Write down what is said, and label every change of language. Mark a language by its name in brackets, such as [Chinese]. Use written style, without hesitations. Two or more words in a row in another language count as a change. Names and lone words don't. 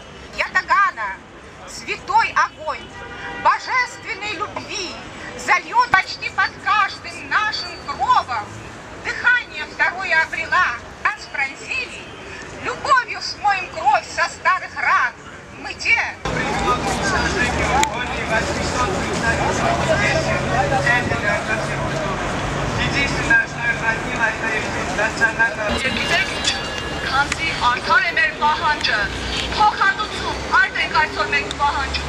[Russian] Ятагана, святой огонь божественной любви зальет почти под каждым нашим кровом. Дыхание второе обрела, нас пронзили, любовью смоем кровь со старых ран. Мы те, [Armenian] Քանզի արդար է մեր պահանջը, փոխհատուցում այդ ենք այսօր մենք պահանջում,